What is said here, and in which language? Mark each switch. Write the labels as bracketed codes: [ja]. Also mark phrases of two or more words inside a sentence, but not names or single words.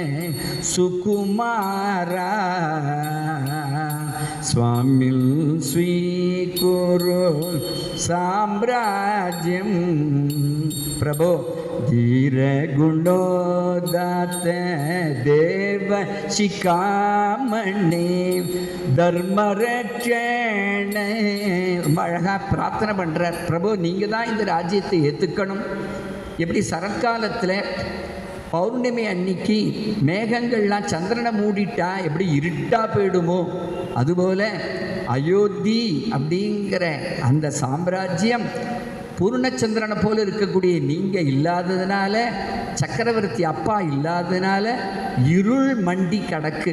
[sa] सुकुमारा स्वामिं स्वीकुरु साम्राज्यं प्रभो धीर गुणोदात देव शिखामणि தர்மரட்சண. [ta] ரொம்ப அழகாக பிரார்த்தனை பண்ணுறார். பிரபு நீங்கள் தான் இந்த ராஜ்யத்தை ஏற்றுக்கணும். எப்படி சரத்காலத்தில் பௌர்ணமி அன்னைக்கு மேகங்கள்லாம் சந்திரனை மூடிட்டா எப்படி இருட்டா போயிடுமோ, அதுபோல் அயோத்தி அப்படிங்கிற அந்த சாம்ராஜ்யம் பூர்ணச்சந்திரனை போல இருக்கக்கூடிய நீங்கள் இல்லாததுனால, சக்கரவர்த்தி அப்பா இல்லாததுனால இருள் மண்டி கடக்கு.